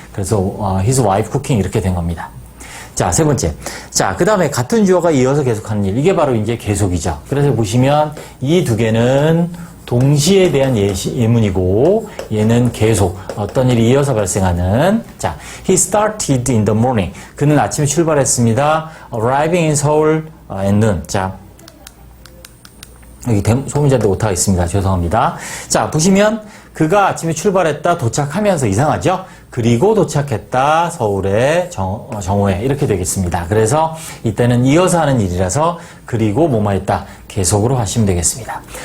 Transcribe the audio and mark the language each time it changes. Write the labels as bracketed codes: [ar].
[ko] 그래서 [en] his wife cooking [ko] 이렇게 된 겁니다. 자, 세 번째. 자, 그 다음에 같은 주어가 이어서 계속하는 일. 이게 바로 이제 계속이죠. 그래서 보시면 이 두 개는 동시에 대한 예문이고, 얘는 계속 어떤 일이 이어서 발생하는. [en] 자, he started in the morning. [ko] 그는 아침에 출발했습니다. [en] arriving in Seoul at noon. [ko] 자, 여기 소문자인데 오타가 있습니다. 죄송합니다. 자, 보시면 그가 아침에 출발했다, 도착하면서 이상하죠? 그리고 도착했다, 서울의 정오에 이렇게 되겠습니다. 그래서 이때는 이어서 하는 일이라서 그리고 뭐뭐 했다, 계속으로 하시면 되겠습니다.